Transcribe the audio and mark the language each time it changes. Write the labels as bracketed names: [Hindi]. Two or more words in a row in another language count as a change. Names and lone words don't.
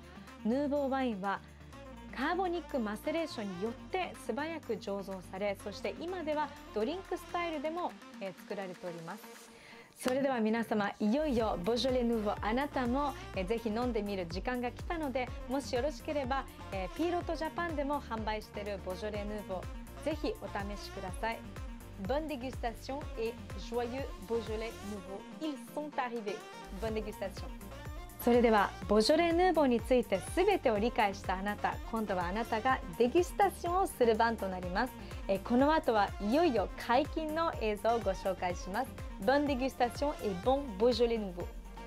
[Japanese] ヌーボーワインはカーボニックマセレーションによって素早く醸造され、そして今ではドリンクスタイルでも作られております。それでは皆様、いよいよボジョレ・ヌーボー、あなたもぜひ飲んでみる時間が来たので、もしよろしければピーロットジャパンでも販売しているボジョレ・ヌーボー、ぜひお試しください。 [French] Bonne dégustation et joyeux Beaujolais nouveau. Ils sont arrivés. Bonne dégustation. [Japanese] それではボジョレ・ヌーボーについて全てを理解したあなた、今度はあなたがデギュスタションをする番となります。この後はいよいよ解禁の映像をご紹介します。 [French] Bonne dégustation et bon Beaujolais nouveau.